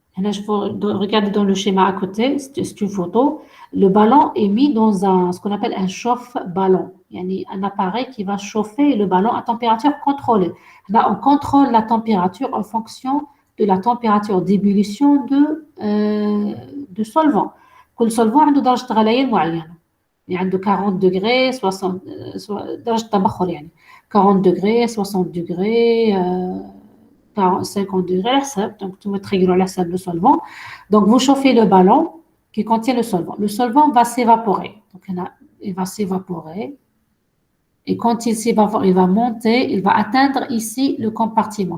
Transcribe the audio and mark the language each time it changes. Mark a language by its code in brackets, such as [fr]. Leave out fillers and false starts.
[fr] Et là, je vais regarder dans le schéma à côté, c'est une photo. Le ballon est mis dans ce qu'on appelle un chauffe-ballon. Il y a un appareil qui va chauffer le ballon à température contrôlée. Là, on contrôle la température en fonction de la température d'ébullition de solvant. [ar] كل solvant عنده درجة غليان معينة. يعني عنده [fr] 40 degrés, 60 [ar] درجة تبخر يعني [fr] 40 degrés, 60 degrés, 50 degrés, donc tout mettre régulièrement le solvant. Donc vous chauffez le ballon qui contient le solvant. Le solvant va s'évaporer. Donc il va s'évaporer. Et quand il s'évapore, il va monter, il va atteindre ici le compartiment.